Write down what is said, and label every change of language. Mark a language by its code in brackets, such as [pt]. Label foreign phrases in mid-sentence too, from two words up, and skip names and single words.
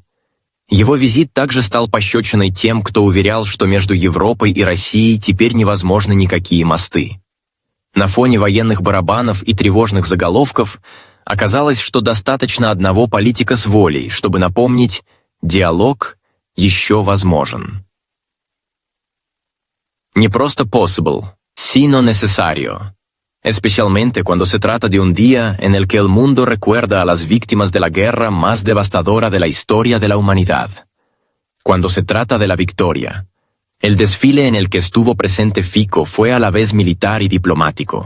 [ru] Его визит также стал пощечиной тем, кто уверял, что между Европой и Россией теперь невозможны никакие мосты. На фоне военных барабанов и тревожных заголовков оказалось, что достаточно одного политика с волей, чтобы напомнить: диалог еще возможен. Не просто possible, [es] sino necesario. Especialmente cuando se trata de un día en el que el mundo recuerda a las víctimas de la guerra más devastadora de la historia de la humanidad. Cuando se trata de la victoria. El desfile en el que estuvo presente Fico fue a la vez militar y diplomático.